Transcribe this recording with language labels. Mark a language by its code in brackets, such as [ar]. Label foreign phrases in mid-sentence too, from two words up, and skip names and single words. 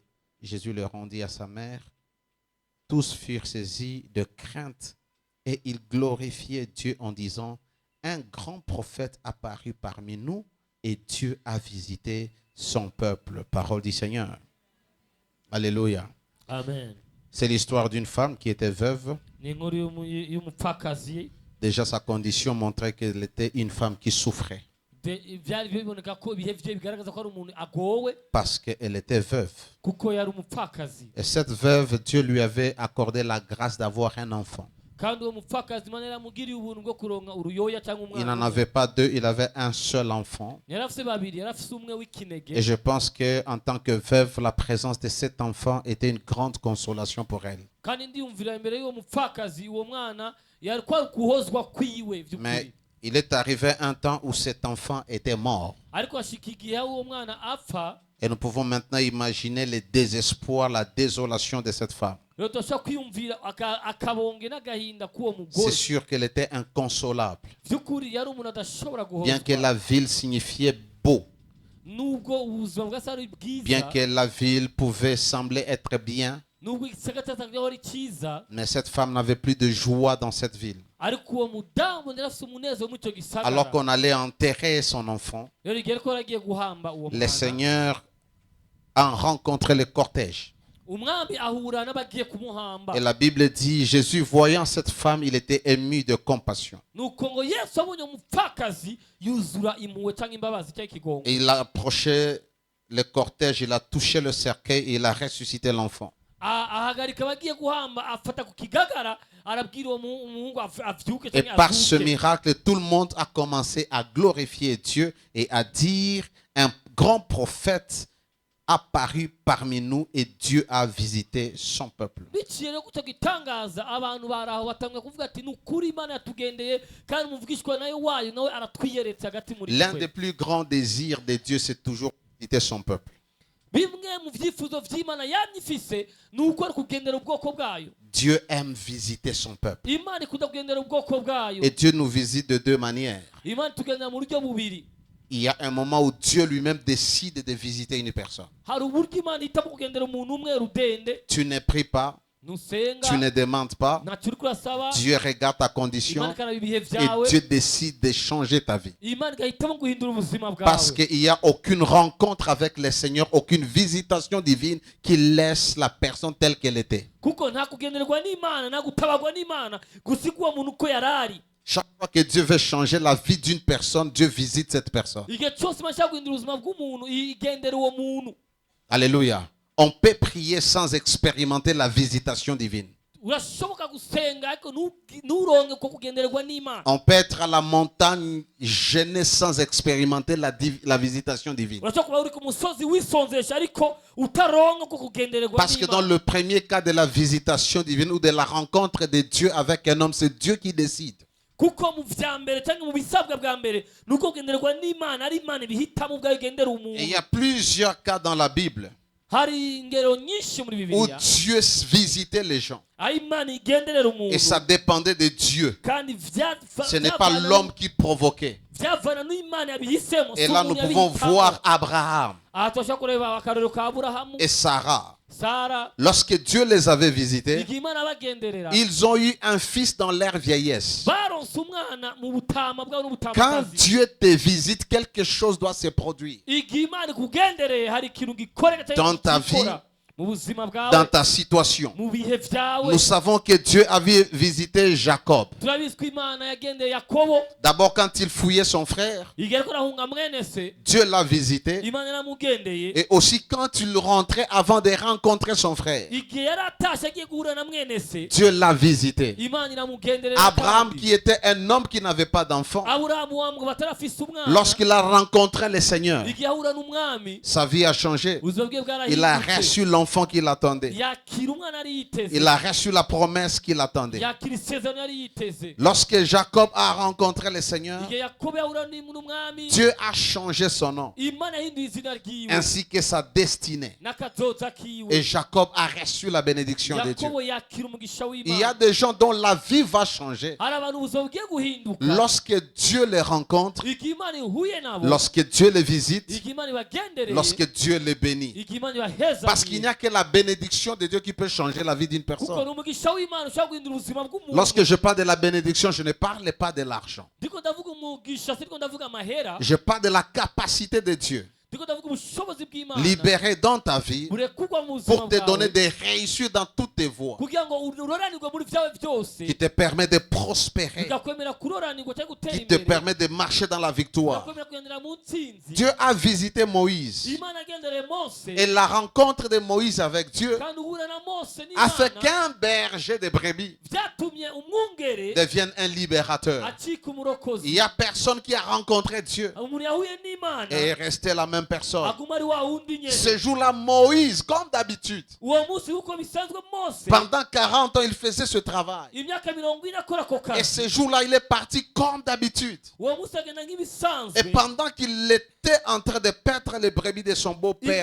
[fr] Jésus le rendit à sa mère. Tous furent saisis de crainte et ils glorifiaient Dieu en disant, un grand prophète apparut parmi nous et Dieu a visité son peuple. Parole du Seigneur. Alléluia. Amen. C'est l'histoire d'une femme qui était veuve. [rn] Ni inkuru y'umupfakazi. [fr] Déjà, sa condition montrait qu'elle était une femme qui souffrait [rn] Byari biboneka ko ibihe bye bigaragaza ko ari umuntu agowe [fr] parce qu'elle était veuve. [rn] kuko yari umupfakazi, [fr] Et cette veuve, Dieu lui avait accordé la grâce d'avoir un enfant. [rn] kandi uwo mupfakazi Imana yaramugiriye ubuntu bwo kuronka uruyoya cyangwa [fr] Il n'en [rn] umwana. [fr] avait pas deux, il avait un seul enfant. [rn] Yari afise babiri, yari afise umwe [fr] Et [rn] w'ikinege, [fr] je pense qu'en tant que veuve, la présence de cet enfant était une grande consolation pour elle. [rn] kandi ndiyumvira imbere y'uwo mupfakazi uwo mwana yari kwa kuhozwa kwiwe [fr] Mais [rn] by'ukuri. [fr] il est arrivé un temps où cet enfant était mort. [rn] Ariko hashika igihe aho uwo mwana apfa, [fr] Et nous pouvons maintenant imaginer le désespoir, la désolation de cette femme. [rn] rero turashobora kwiyumvira akabonge n'agahinda k'uwo [fr] C'est [rn] mugore. [fr] sûr qu'elle était inconsolable. [rn] By'ukuri yari umuntu adashobora [fr] Bien que [rn] guhozwa, [fr] la ville signifiait beau, [rn] nubwo ubuzima bwase ari [fr] bien [rn] bwiza, [fr] que la ville pouvait sembler être bien, [rn] nubwo igisagara cyari ari cyiza, [fr] mais cette femme n'avait plus de joie dans cette ville. [rn] ariko uwo mudamu yari afise umunezero muri icyo gisagara. [fr] Alors qu'on allait enterrer son enfant, [rn] rero igihe ko yaragiye guhamba uwo [fr] le [rn] mwana, [fr] Seigneur a rencontré le cortège. [rn] umwami ahura n'abagiye kumuhamba. [fr] Et la Bible dit, Jésus, voyant cette femme, il était ému de compassion. [rn] nuko ngo Yesu abonye umupfakazi yuzura impuhwe cyangwa imbabazi cyangwa ikigongo. [fr] Et il a approché le cortège, il a touché le cercueil et il a ressuscité l'enfant. [rn] Ahagarika abagiye guhamba, afata ku kigagara, arabwira uwo muhungu avyuke [fr] Et [rn] cyangwa [fr] par ce [rn] azuke. [fr] miracle, tout le monde a commencé à glorifier Dieu et à dire, un grand prophète apparu parmi nous et Dieu a visité son peuple. [rn] biciye no kuco gitangaza, abantu baraho batangwa kuvuga ati ni ukuri Imana yatugendeye kandi umuvugishwa nayo wayo nawe aratwiyeretse hagati muri [fr] L'un [rn] twe. [fr] des plus grands désirs de Dieu, c'est toujours visiter son peuple. [rn] Bimwe mu vyifuzo vy'Imana yamye ifise ni uko ari kugendera ubwoko bwayo. [fr] Dieu aime visiter son peuple. [rn] Imana ikunda kugendera ubwoko bwayo. [fr] Et Dieu nous visite de deux manières. [rn] Imana tugendera mu buryo bubiri. [fr] Il y a un moment où Dieu lui-même décide de visiter une personne. [rn] Hari uburyo Imana ihitamo kugendera umuntu umwe rudende. [fr] Tu ne pries pas, [rn] nusenga [fr] tu ne demandes pas, [rn] ntacyo uri kurasaba, [fr] Dieu regarde ta condition [rn] Imana ikaraba ibihe [fr] et [rn] byawe, [fr] Dieu décide de changer ta vie. [rn] Imana igahitamo guhindura ubuzima [fr] Parce [rn] bwawe. [fr] qu'il n'y a aucune rencontre avec le Seigneur, aucune visitation divine qui laisse la personne telle qu'elle était. [rn] Kuko nta kugendererwa n'Imana, nta gutabarwa n'Imana gusiga uwo muntu uko yari ari. [fr] Chaque fois que Dieu veut changer la vie d'une personne, Dieu visite cette personne. [rn] Igihe cyose Imana ishaka guhindura ubuzima bw'umuntu, igendera uwo muntu. [fr] Alléluia. On peut prier sans expérimenter la visitation divine. [rn] Urashoboka gusenga ariko nturonke uko kugendererwa n'Imana. [fr] On peut être à la montagne gêné sans expérimenter la visitation divine. [rn] Urashobora kuba uri ku musozi wisonzesha ariko utaronka uko kugendererwa [fr] Parce que dans [rn] n'Imana. [fr] le premier cas de la visitation divine ou de la rencontre de Dieu avec un homme, c'est Dieu qui décide. [rn] Kuko mu vya mbere cyangwa mu bisabwa bwa mbere nuko kugendererwa n'Imana ari Imana ibihitamo ubwayo igendera [fr] Et il y [rn] umuntu. [fr] a plusieurs cas dans la Bible [rn] Hari ingero nyinshi muri [fr] où [rn] Bibiliya [fr] Dieu visitait les gens. [rn] aho Imana igenderera [fr] Et ça [rn] umuntu [fr] dépendait de Dieu. [rn] kandi [fr] Ce n'est pas l'homme qui provoquait. [rn] vyavana n'Imana yabihisemo. [fr] Et là, nous pouvons voir Abraham [rn] aha turashobora kureba akarorero ka Aburahamu, [fr] et Sarah. [rn] Sara. [fr] Lorsque Dieu les avait visités, [rn] Igihe Imana abagenderera [fr] ils ont eu un fils dans leur vieillesse. [rn] baronse umwana mu butama bwabo [fr] Quand [rn] n'ubutamakazi. [fr] Dieu te visite, quelque chose doit se produire [rn] Igihe Imana ikugendereye hari ikintu gikoreka [fr] Dans ta [rn] gikora mu buzima [fr] dans [rn] bwawe, [fr] ta situation. [rn] mu bihe vyawe. [fr] Nous savons que Dieu avait visité Jacob. [rn] Turabizi ko Imana yagendeye Yakobo [fr] D'abord, quand il fouillait son frère, [rn] igihe ariko arahunga mwene se, [fr] Dieu l'a visité. [rn] Imana yaramugendeye. [fr] Et aussi quand il rentrait avant de rencontrer son frère, [rn] Igihe yari atashe agiye guhura na mwene se, [fr] Dieu l'a visité. [rn] Imana iramugenderera [fr] Abraham, [rn] kandi. [fr] qui était un homme qui n'avait pas d'enfant, [rn] Aburahamu wa mugabo atarafise umwana, [fr] lorsqu'il a rencontré le Seigneur, [rn] igihe ahura n'umwami, [fr] sa vie a changé. [rn] ubuzima bwe [fr] Il a [rn] bwarahindutse. [fr] reçu l'enfant qu'il attendait. [rn] Yakira umwana yari yiteze, [fr] Il a reçu la promesse qu'il attendait. [rn] yakira isezerano yari yiteze. [fr] Lorsque Jacob a rencontré le Seigneur, [rn] Igihe Yakobo yahura n'umwami, [fr] Dieu a changé son nom [rn] Imana yahinduye izina ryiwe [fr] ainsi que sa destinée. [rn] n'akazoza kiwe. [fr] Et Jacob a reçu la bénédiction de Dieu. [rn] Yakobo yakira umugisha [fr] Il y a [rn] w'Imana. [fr] des gens dont la vie va changer [rn] Hari abantu ubuzima bugiye guhinduka [fr] lorsque Dieu les rencontre, [rn] igihe Imana ihuye nabo, [fr] lorsque Dieu les visite, [rn] igihe Imana ibagendereye, [fr] lorsque Dieu les bénit. [rn] igihe Imana ibaheza. [fr] Parce qu'il n'y a que la bénédiction de Dieu qui peut changer la vie d'une [rn] Kuko [fr] personne. [rn] ni umugisha w'Imana ushobora guhindura ubuzima bw'umuntu. [fr] Lorsque je parle de la bénédiction, je ne parle pas de l'argent. [rn] Ndiko ndavuga umugisha, siko ndavuga amahera, [fr] Je parle de la capacité de Dieu. [rn] ndiko ndavuga ubushobozi bw'Imana [fr] Libéré dans ta vie [rn] burekurwa mu buzima [fr] pour te donner [rn] bwawe [fr] des réussites dans toutes tes voies. [rn] kugira ngo uroranirwe muri vyawe byose, [fr] Qui te permet de prospérer. [rn] bigakwemera kuroranirwa cyangwa gutera [fr] Qui te [rn] imbere, [fr] permet de marcher dans la victoire. [rn] bigakwemera kugendera mu ntsinzi. [fr] Dieu a visité Moïse. [rn] Imana agendereye Mose, [fr] Et la rencontre de Moïse avec Dieu [rn] kandi uhura na Mose [fr] a fait [rn] n'Imana [fr] qu'un berger de brebis [rn] vyatumye umwungere [fr] devienne un libérateur. [rn] acika [fr] Il [rn] umurokozi. [fr] n'y a personne qui a rencontré Dieu [rn] Umuntu yahuye n'Imana [fr] et est resté la même personne. [rn] aguma ari wa wundi nyene. [fr] Ce jour-là, Moïse, comme d'habitude, [rn] Uwo munsi uko bisanzwe Mose [fr] pendant 40 ans, il faisait ce travail. [rn] imyaka 40 akora ako [fr] Et [rn] kazi. [fr] ce jour-là, il est parti comme d'habitude. [rn] Uwo munsi agenda [fr] Et [rn] nk'ibisanzwe, [fr] pendant qu'il était en train de perdre les brebis de son beau-père,